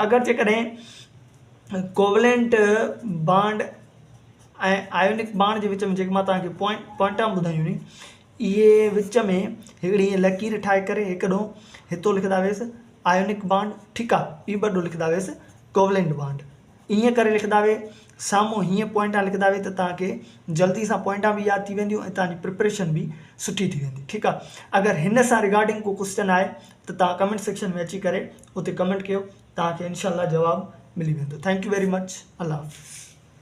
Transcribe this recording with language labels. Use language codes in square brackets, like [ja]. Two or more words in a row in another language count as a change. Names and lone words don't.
[sd] अगरि जेकॾहिं [en] covalent bond [sd] ऐं [en] ionic bond [sd] जे विच में जेके मां तव्हांखे पॉइंटां ॿुधायूं नी, इहे विच में हिकिड़ी हीअं लकीर ठाहे करे हिकु ॾों हितो लिखंदा हुयसि [en] ionic bond, [sd] ठीकु आहे, ॿी ॿ ॾों लिखंदा हुयसि [en] covalent bond, [sd] ईअं करे लिखंदा हुए। साम्हूं हीअं पॉइंटां लिखंदा हुए त तव्हांखे जल्दी सां पॉइंटां बि यादि थी वेंदियूं ऐं तव्हांजी प्रिपरेशन बि सुठी थी वेंदी, ठीकु आहे। अगरि हिन सां रिगार्डिंग को क्वेश्चन आहे त तव्हां [en] comment section [sd] में अची करे उते कमेंट कयो, तव्हांखे इनशाला जवाबु मिली वेंदो। [en] thank you very much. [ur] اللہ حافظ.